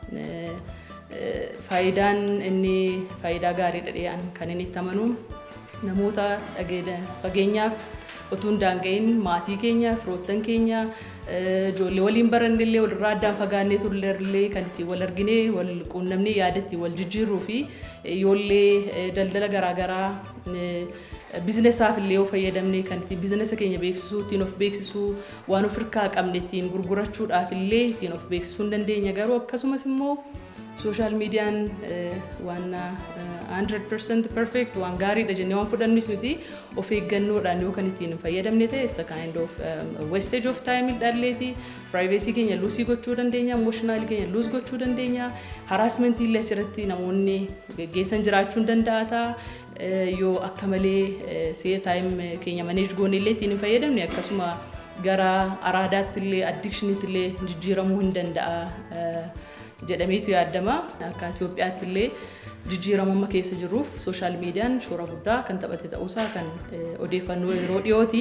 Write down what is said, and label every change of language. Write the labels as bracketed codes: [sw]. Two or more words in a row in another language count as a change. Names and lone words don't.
[om] Faayidaan inni faayidaa gaarii dhadheeyaan kan inni itti amanu namoota fageenyaaf utuu hin daanga'in maatii keenya, firoottan keenya, ijoollee waliin barannellee walirraa addaan fagaannee turreellee kan ittiin wal arginee wal quunnamnee yaada ittiin wal jijjiirruu fi ijoollee daldala garaagaraa bizinesaaf illee yoo fayyadamne kan ittiin bizinesa keenya beeksisuu, ittiin of beeksisuu, waan of hirkaa qabne ittiin gurgurachuudhaaf illee ittiin of beeksisuu hin dandeenya. Garuu akkasumas immoo social meediyaan waan 100% perfect waan gaariidha jennee waan fudhannis nuti of eeggannoodhaan yoo kan ittiin fayyadamne ta'e [en] it's a kind of wastage of time [om] dhalleeti. Privacy keenya luusii gochuu dandeenya, emotional keenya luus gochuu dandeenya, harassment illee achirratti namoonni geggeessan jiraachuu danda'a. Yoo akka malee see time keenya manage goone illee ittiin fayyadamne akkasuma gara araadaatti illee addictionitti illee jijjiiramuu hin danda'a jedhameetu yaadama. Akka Itoophiyaatti illee jijjiiramummaa keessa jiruuf social meediyaan shoora guddaa kan taphate ta'uusaa kan odeeffannoo yeroo dhiyooti.